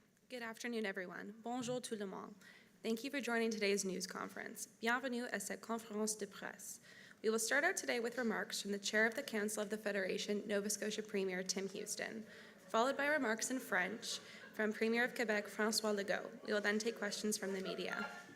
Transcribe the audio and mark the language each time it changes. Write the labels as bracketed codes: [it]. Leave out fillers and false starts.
[en] Good afternoon, everyone. [fr] Bonjour tout le monde. [en] Thank you for joining today's news conference. [fr] Bienvenue à cette conférence de presse. [en] We will start out today with remarks from the Chair of the Council of the Federation, Nova Scotia Premier Tim Houston, followed by remarks in French from Premier of Quebec, François Legault. We will then take questions from the media.